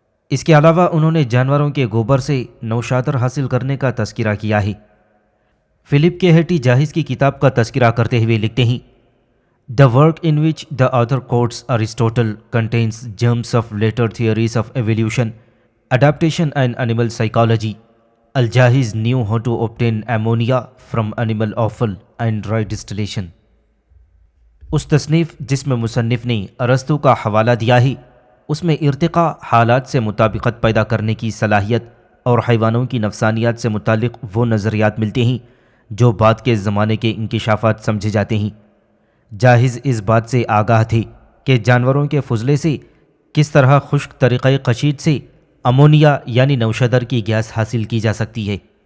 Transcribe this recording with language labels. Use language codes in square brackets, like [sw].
[ur] اس کے علاوہ انہوں نے جانوروں کے گوبر سے نوشادر حاصل کرنے کا تذکرہ کیا ہے۔ فلپ کے ہیٹی جاحظ کی کتاب کا تذکرہ کرتے ہوئے لکھتے ہیں، [en] The work in which the author quotes Aristotle contains germs of later theories of evolution, adaptation and animal psychology. Al-Jahiz knew how to obtain ammonia from animal offal and dry distillation. [ur] اس تصنیف جس میں مصنف نے ارسطو کا حوالہ دیا ہے، اس میں ارتقاء، حالات سے مطابقت پیدا کرنے کی صلاحیت اور حیوانوں کی نفسانیات سے متعلق وہ نظریات ملتے ہیں جو بعد کے زمانے کے انکشافات سمجھے جاتے ہیں۔ جاحظ اس بات سے آگاہ تھے کہ جانوروں کے فضلے سے کس طرح خشک طریقۂ کشید سے امونیا یعنی نوشادر کی گیس حاصل کی جا سکتی ہے۔